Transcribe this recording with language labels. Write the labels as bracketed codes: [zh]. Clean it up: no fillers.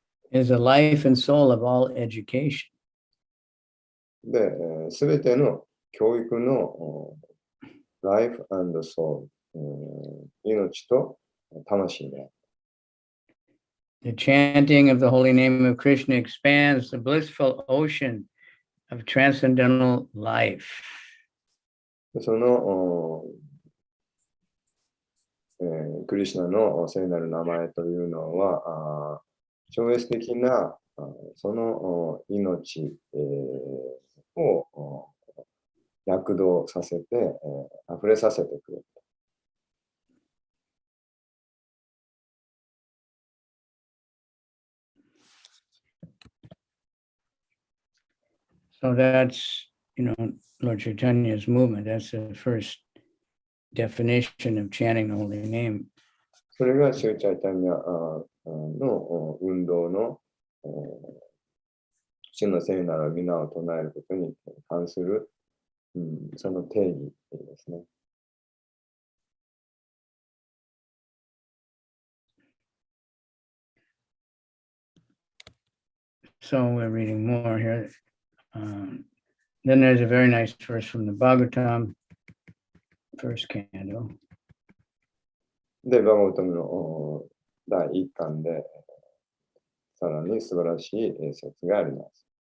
[en] Is the life and soul of all education. [ja] で、すべての教育の [en] life and soul、 [ja] 命と魂である。 [en] The chanting of the holy name of Krishna expands the blissful ocean of transcendental life. [ja] その、クリシュナの聖なる名前というのは、超越的なその命、を躍動させて、溢れさせてくれる。 [en] So that's, Lord Chaitanya's movement. That's the first definition of chanting the holy name. [ja] それがシューチャイタニアの運動の主の聖なる皆を唱えることに関する、その定義ですね。 [en] So we're reading more here. Then there's a very nice verse from the Bhagavatam, first canto. [ja] で、バガバタムの第一巻で、さらに素晴らしい説があります。